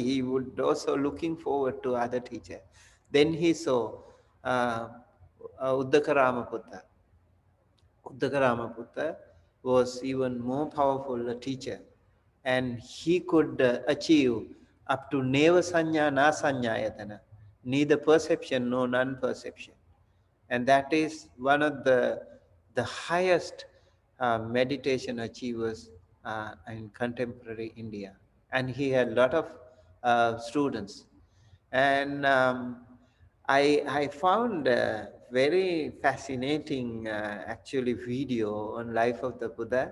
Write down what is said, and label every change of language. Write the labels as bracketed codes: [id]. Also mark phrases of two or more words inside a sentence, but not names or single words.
[en] He would also looking forward to other teacher. Then he saw uh, Uddaka Ramaputta was even more powerful a teacher, and he could achieve up to [pi] neva sanya na sanyayatana, [en] neither perception nor non-perception. And that is one of the highest meditation achievers in contemporary India. And he had a lot of students. And I found a very fascinating actually video on life of the Buddha.